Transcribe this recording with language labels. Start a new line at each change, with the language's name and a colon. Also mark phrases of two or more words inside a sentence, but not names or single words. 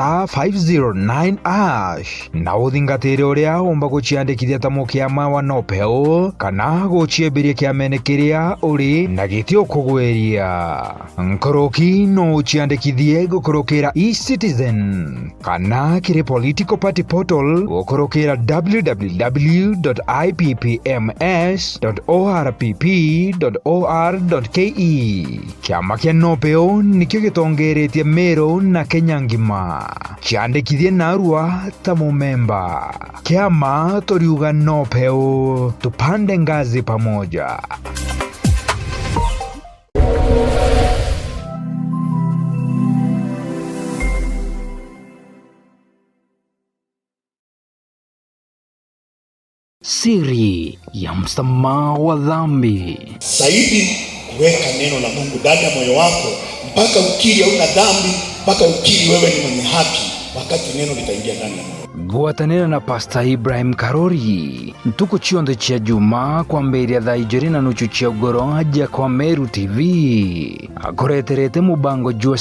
Meru: *509# na uthingatire uria umba guchiandikithia ta mukiama wa nopeo kana guchiembiria kiamene kiria uri na gitio kugweria nkoroki no uchiandikithie gukorokera eCitizen kana kiri
English: political party portal
Meru: gukorokera www.ipms.orpp.or.ke kiama kia nopeo nikio gitongeretie Meru na Kenya ngima chiandikithie narua ta mumemba kiama toriuga nopeo
Swahili: tupande ngazi pamoja. Siri ya msamaha wa dhambi. Zaidi kuweka neno la Mungu ndani ya moyo wako mpaka ukiri hauna dhambi, mpaka ukiri wewe ni mwenye haki, wakati neno litaingia ndani ya moyo.
Meru: Gwatanira na Pastor Ibrahim Karori ntuko chionde chia juma kwa mberi ya dhaijeri na nuchu chia ugoro aja kwa Meru TV akoreterete mubango jua